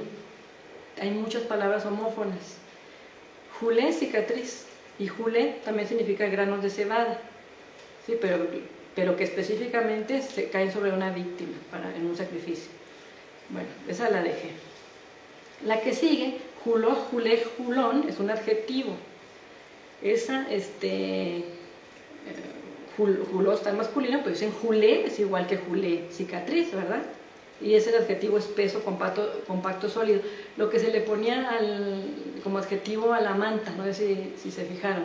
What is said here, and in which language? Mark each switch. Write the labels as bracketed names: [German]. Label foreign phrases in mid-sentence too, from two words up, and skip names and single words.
[Spanish] Hay muchas palabras homófonas. Jule, cicatriz. Y jule también significa granos de cebada, ¿sí? pero que específicamente se caen sobre una víctima en un sacrificio. Bueno, esa la dejé. La que sigue, juló, julé, julón, es un adjetivo. Esa, juló está en masculino, pero dicen julé, es igual que julé, cicatriz, ¿verdad? Y ese adjetivo espeso, compacto, sólido. Lo que se le ponía como adjetivo a la manta, no sé si se fijaron.